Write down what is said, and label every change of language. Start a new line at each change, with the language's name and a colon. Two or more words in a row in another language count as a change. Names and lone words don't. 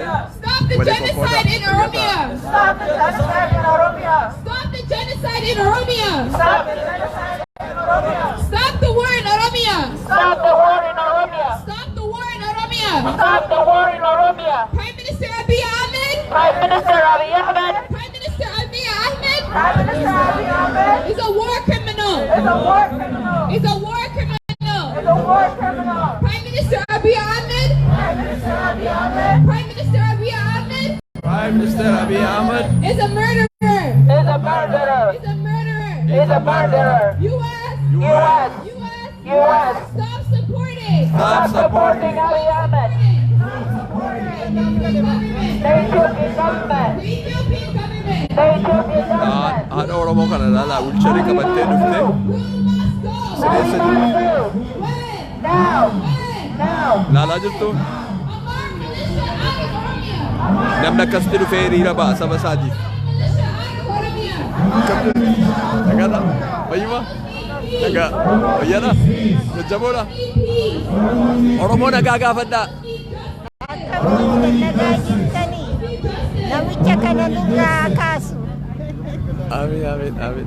English: Stop the Wali ko genocide in Oromia. Stop the genocide in Oromia. Stop the genocide in Oromia. Stop the genocide in Oromia. Stop the war in Oromia. Stop the war in Oromia. Stop the war in Oromia. Stop the war in Oromia. Prime Minister Abiy Ahmed. Prime Minister Abiy Ahmed. Prime Minister Abiy Ahmed Prime Minister Abiy Ahmed is a war criminal. is a war criminal. Is a war criminal. Is a war criminal. Prime Minister Abiy Ahmed. Prime Minister Abiy Ahmed Prime Minister Abiy Ahmed Prime Minister Abiy Ahmed. is a murderer. is a murderer. Is a murderer. Is a murderer. U.S. U.S. U.S. U.S. Stop supporting. Stop supporting Abiy Ahmed. The Ethiopian government. The Ethiopian government. The Ethiopian government.
Oromo: Haadha Oromoo kana ilaalaa wulcharii qabattee dhuftee
English: We must go.
Oromo: sideessa jirtu.
English: When? Now. When? Now.
Oromo: Ilaalaa jirtu.
English: Amar militia out of Oromia.
Oromo: Namni akkasitti dhufee hiriira ba'a saba isaatiif.
English: Militia out of Oromia.
Oromo: Nagaadha. Fayyuma. Nagaa. Fayyaadha. Jajjaboodha. Oromoo nagaa gaafadhaa. nagaa jirtanii namicha kana nurraa kaasu. Amiin.